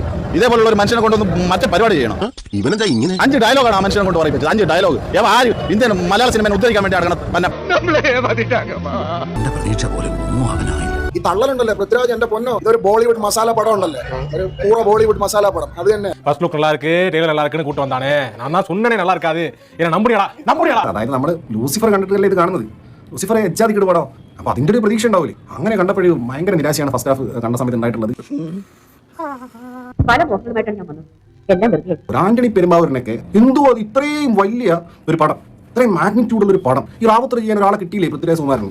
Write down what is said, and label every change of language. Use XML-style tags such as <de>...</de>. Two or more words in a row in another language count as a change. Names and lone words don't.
<ml>ഇതേപോലുള്ള ഒരു മനുഷ്യനെ കൊണ്ടൊന്ന് മറ്റേ പരിപാടി ചെയ്യണം. ഇവനെന്താ ഇങ്ങനെ 5 ഡയലോഗാണ് ആ മനുഷ്യനെ കൊണ്ട് പറയിപ്പിച്ചത്. 5 ഡയലോഗ്. ആര് ഇന്ത്യൻ മലയാള സിനിമയെ ഉദ്ധരിക്കാൻ വേണ്ടി പ്രതീക്ഷ പോലെ ഒന്നും അവനായി. ഈ തള്ളലുണ്ടല്ലേ പൃഥ്വിരാജ്, എന്റെ പൊന്നോ, ഇതൊരു ബോളിവുഡ് മസാല പടം ഉണ്ടല്ലേ, ഒരു പൂറ ബോളിവുഡ് മസാല പടം.</ml> <ta>அது என்ன</ta> <en>first look</en> <ta>நல்லா இருக்கு, டெய்லர் நல்லா இருக்குன்னு கூட்டு வந்தானே. நான் தான் சொன்னனே நல்லா இருக்காது. என்ன நம்புறியாடா?</ta> <ml>അതായത് നമ്മൾ ലൂസിഫർ കണ്ടിട്ടല്ലേ ഇത് കാണുന്നത്. ലൂസിഫറെ എച്ചാതിക്കിട്ട് പടം. അപ്പൊ അതിന്റെ ഒരു പ്രതീക്ഷ ഉണ്ടാവില്ലേ. അങ്ങനെ കണ്ടപ്പോഴും ഭയങ്കര നിരാശയാണ്</ml> <en>first half</en> <ml>കണ്ട സമയത്ത് ഉണ്ടായിട്ടുള്ളത്. ആന്റണി പെരുമ്പാവൂരിനൊക്കെ എന്തോ അത് ഇത്രയും വലിയ ഒരു പടം, ഇത്രയും മാഗ്നിറ്റ്യൂഡുള്ള ഒരു പടം ഈ റാവത്തർ ചെയ്യാൻ ഒരാളെ കിട്ടിയില്ലേ പൃഥ്വിരാജ് സുകുമാരൻ.</ml>